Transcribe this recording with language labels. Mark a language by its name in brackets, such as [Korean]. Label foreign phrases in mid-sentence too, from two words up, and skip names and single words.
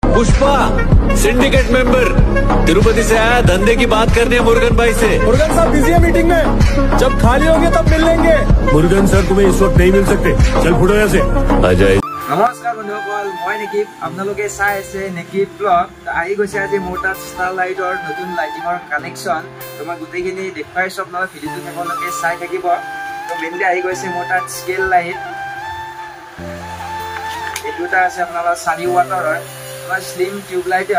[Hindi] पुष्पा सिंडिकेट मेंबर तिरुपति से आया, धंधे की बात करनी है मुरुगन भाई से। मुरुगन साहब बिजी है मीटिंग में, जब खाली होंगे तब मिल लेंगे। मुरुगन सर तुम्हें इस वक्त नहीं मिल सकते, चल फुटो यहाँ से। आ जाए। [Assamese] नमस्कार बंधुসকল, মই নেকিব। আপোনালোকে চাই আছে নেকিব ব্লগ। আহি গৈছে আজি মোৰ তাত ষ্টাৰ লাইটৰ নতুন লাইটিঙৰ কালেকশ্যন। তোমাক গোটেইখিনি দেখুৱাইছো, আপোনালোকে ভিডিঅ'টো শেষলৈকে চাই থাকিব। তো মেইনলি আহি গৈছে মোৰ তাত স্কেল লাইট। এই দুটা আছে আপোনালোকৰ 4 ওৱাটৰ হয়, তোমাৰ স্লিম টিউব লাইট হয়।